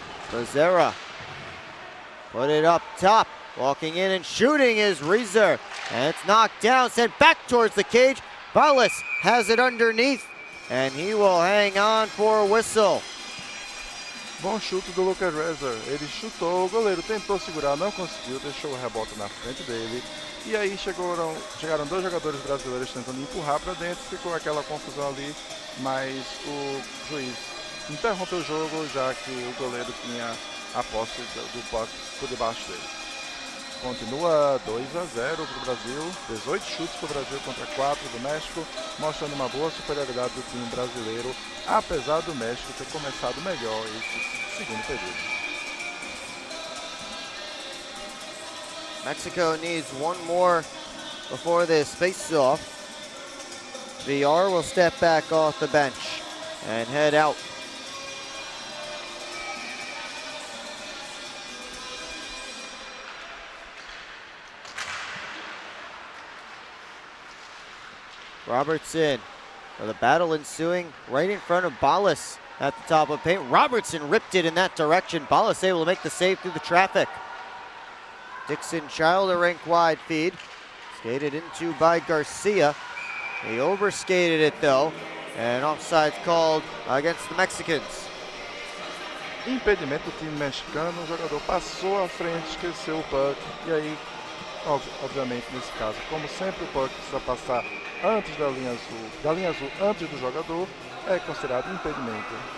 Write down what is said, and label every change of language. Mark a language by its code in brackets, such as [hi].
[en] Becerra put it up top. Walking in and shooting is Reeser. And it's knocked down, sent back towards the cage. Ballas has it underneath, and he will hang on for a whistle. [pt] Bom chute do Lucas Reeser. Ele chutou, o goleiro tentou segurar, não conseguiu, deixou o rebote na frente dele. E aí chegaram dois jogadores brasileiros tentando empurrar para dentro, ficou aquela confusão ali, mas o juiz interrompeu o jogo, já que o goleiro tinha a posse do puck por debaixo dele. Continua 2-0 para o Brasil, 18 chutes para o Brasil contra 4 do México, mostrando uma boa superioridade do time brasileiro, apesar do México ter começado melhor esse segundo período. [en] Mexico needs one more before this face-off. VR will step back off the bench and head out. Robertson, with a battle ensuing right in front of Ballas at the top of paint. Robertson ripped it in that direction. Ballas able to make the save through the traffic. Dixon Child a rink wide feed. Skated into by Garcia. He overskated it though, and offside's called against the Mexicans. [pt] Impedimento do time mexicano, o jogador passou à frente, esqueceu o puck, e aí, obviamente nesse caso, como sempre o puck precisa passar antes da linha azul antes do jogador, é considerado impedimento.